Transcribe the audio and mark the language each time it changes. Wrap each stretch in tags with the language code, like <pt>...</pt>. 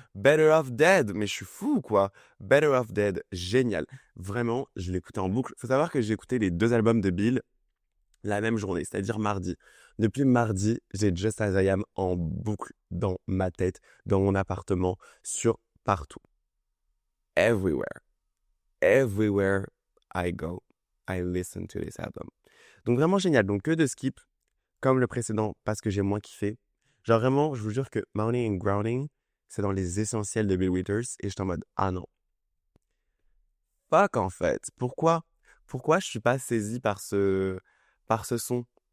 <fr>Better Off Dead, mais je suis fou quoi. Better Off Dead, génial. Vraiment, je l'écoutais en boucle. Faut savoir que j'ai écouté les deux albums de Bill la même journée, c'est-à-dire mardi. Depuis mardi, j'ai Just As I Am en boucle dans ma tête, dans mon appartement, sur partout.</fr> <en>Everywhere. Everywhere I go, I listen to this album.</en> <fr>Donc vraiment génial. Donc que de skip, comme le précédent, parce que j'ai moins kiffé. Genre vraiment, je vous jure que Mounting and Grounding, c'est dans les essentiels de Bill Withers, et j'étais en mode, ah non. Fuck en fait. Pourquoi je suis pas saisi par ce son?</fr>